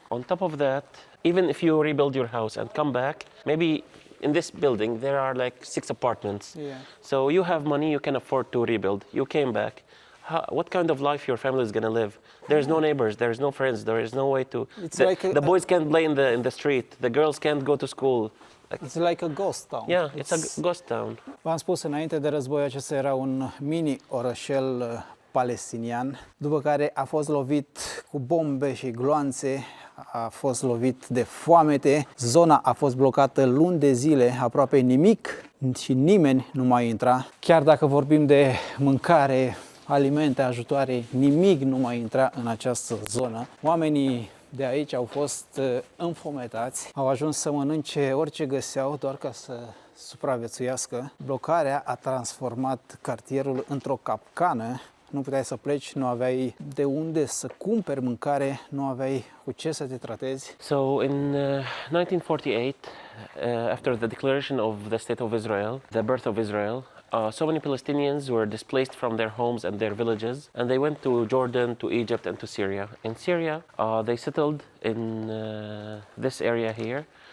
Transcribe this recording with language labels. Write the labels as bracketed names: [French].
[English] On top of that, even if you rebuild your house and come back, maybe in this building there are like 6 apartments. Yeah. So you have money, you can afford to rebuild. You came back. What kind of life your family is gonna live? There's no neighbors, there's no friends, there is no way to. The boys can't play in the street. The girls can't go to school. It's like a ghost town. Yeah, it's a ghost town. [Romanian] V-am spus înainte de război, acesta era un mini orășel palestinian, după care a fost lovit cu bombe și gloanțe, a fost lovit de foamete, zona a fost blocată luni de zile, aproape nimic și nimeni nu mai intra. Chiar dacă vorbim de mâncare, alimente, ajutoare, nimic nu mai intra în această zonă. Oamenii de aici au fost înfometați, au ajuns să mănânce orice găseau doar ca să supraviețuiască. Blocarea a transformat cartierul într-o capcană. Nu puteai să pleci, nu aveai de unde să cumperi mâncare, nu aveai cu ce să te tratezi. [English] So in 1948, after the declaration of the State of Israel, the birth of Israel, so many Palestinians were displaced from their homes and their villages, and they went to Jordan, to Egypt, and to Syria. In Syria, they settled in this area here.